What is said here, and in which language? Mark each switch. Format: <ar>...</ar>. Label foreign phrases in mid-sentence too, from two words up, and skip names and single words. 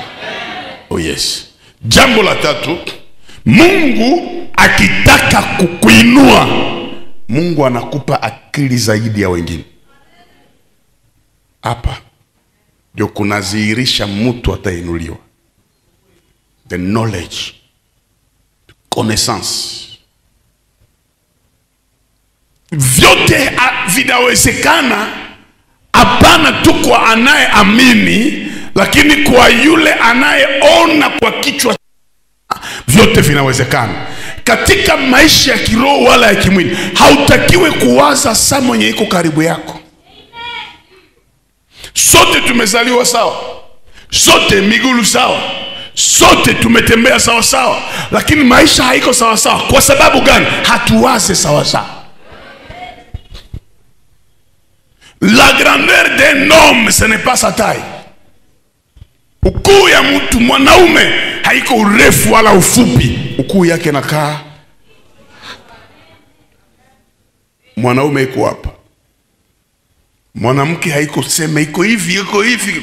<en>Oh yes.</en> <sw>Jambo la tatu, Mungu akitaka kukuinua, Mungu anakupa akili zaidi ya wengine. Hapa ndio kunadhihirisha mtu atainuliwa.</sw> <en>The knowledge, the connaissance.</en> <sw>Vyote vinawezekana, hapana tu kwa anayeamini, lakini kwa yule anayeona kwa kichwa, vyote vinawezekana. Katika maisha ya kiroho wala ya kimwili, hautakiwe kuwaza saa mwenye iko karibu yako. Sote tumezaliwa sawa, sote miguu sawa, sote tumetembea sawa sawa, lakini maisha haiko sawa sawa. Kwa sababu gani? Hatuwaze sawa sawa.</sw> <fr>La grandeur d'un homme, ce n'est pas sa taille.</fr> <sw>Ukuu ya mtu mwanaume haiko urefu wala ufupi. Ukuu yake nakaa. Mwanaume iko hapa. Mwanamke haiko sema iko hivi, iko hivi.</sw>